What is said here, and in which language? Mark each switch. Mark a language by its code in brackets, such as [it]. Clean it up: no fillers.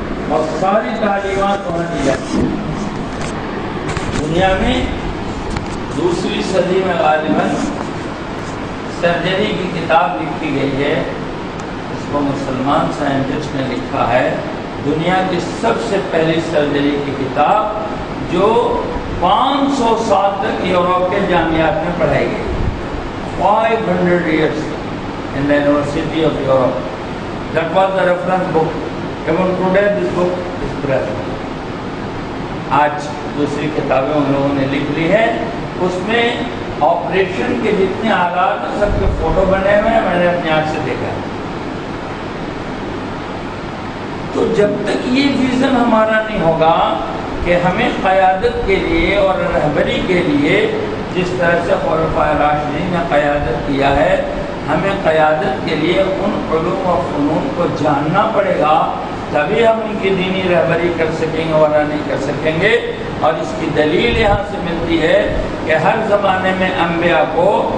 [ur] اور ساری تعلیمات وہاں دی جاتی ہیں۔ دنیا میں دوسری صدی میں غالباً سرجری کی کتاب لکھی گئی ہے، اس کو مسلمان سائنٹسٹ نے لکھا ہے، دنیا کی سب سے پہلی سرجری کی کتاب جو 500 سال تک یورپ کے جامعات میں پڑھائی گئی، [en] 500 years in the University of Europe. That was the reference book. Even today this book is present. [ur] آج دوسری کتابیں ان لوگوں نے لکھ لی ہے، اس میں آپریشن کے جتنے آلات ہیں سب کے فوٹو بنے ہوئے ہیں، میں نے اپنی آنکھ سے دیکھا ہے۔ تو جب تک یہ ویژن ہمارا نہیں ہوگا کہ ہمیں قیادت کے لیے اور رہبری کے لیے جس طرح سے خلفائے راشدین نے قیادت کیا ہے، ہمیں قیادت کے لیے ان علوم و فنون کو جاننا پڑے گا، تبھی ہم ان کی دینی رہبری کر سکیں گے ورنہ نہیں کر سکیں گے۔ اور اس کی دلیل یہاں سے ملتی ہے کہ ہر زمانے میں انبیاء کو